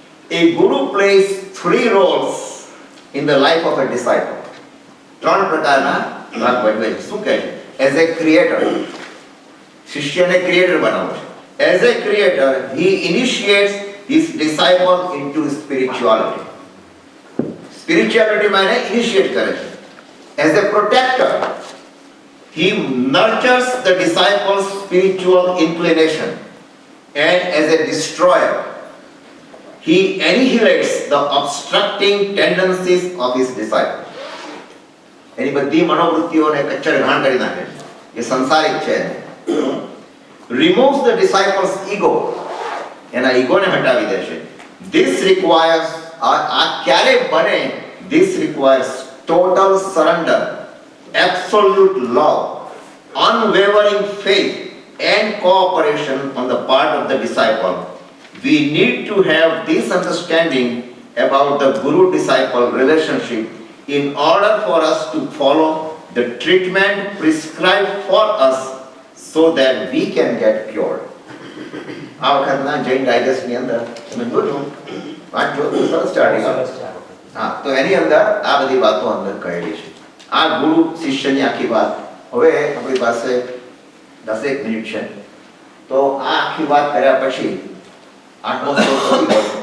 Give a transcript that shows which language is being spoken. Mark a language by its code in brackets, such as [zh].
[en] A guru plays 3 roles in the life of a disciple. [gu] 3 પ્રકારના ભાગ ભજવે છે. શું કહે છે? [en] As a creator, [gu] શિષ્યને ક્રિએટર બનાવે છે. [en] As a creator, he initiates his disciple into spirituality. [gu] Spirituality માં એને ઇનિશિએટ કરે છે. [en] As a protector, he nurtures the disciple's spiritual inclination. And as a destroyer, he annihilates the obstructing tendencies of his disciple. [gu] એની બધી મનોવૃત્તિઓને કચ્છર ઘાણ કરી નાખે છે. એ સંસારિક છે. [en] removes the disciples ego, [gu] એના ઈગોને હટાવી દે છે. [en] this requires [gu] આ ક્યારે બને? [en] this requires total surrender, absolute love, unwavering faith and cooperation on the part of the disciple. We need to have this understanding about the guru-disciple relationship in order for us to follow the treatment prescribed for us so that we can get cured. [gu] આ વખતના જૈન ડાયજેસ્ટની અંદર તમે જોજો, વાંચજો તો સરસ starting. હા, તો એની અંદર આ બધી વાતો અંદર કહેલી છે. આ ગુરુ શિષ્યની આખી વાત. હવે આપણી પાસે 10 મિનિટ છે, તો આ આખી વાત કર્યા પછી 8મો શ્લોક પતી ગયો.